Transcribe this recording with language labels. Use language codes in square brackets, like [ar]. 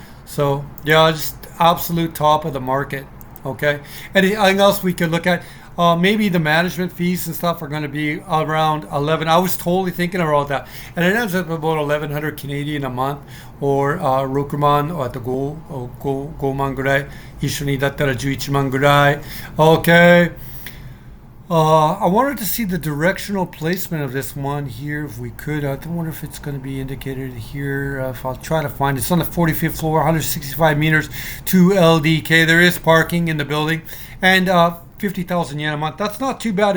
[en] So yeah, just absolute top of the market. Okay. Anything else we could look at? Maybe the management fees and stuff are going to be around 11. I was totally thinking about that, and it ends up about 1100 Canadian a month, or [ja] Rokuman [en] or at the [ja] Goman gurai. 一緒にだったら11万ぐらい. [en] Okay. I wanted to see the directional placement of this one here if we could. I wonder if it's going to be indicated here. If I'll try to find it. It's on the 45th floor, 165 meters, 2 LDK. There is parking in the building, and 50,000 yen a month. That's not too bad.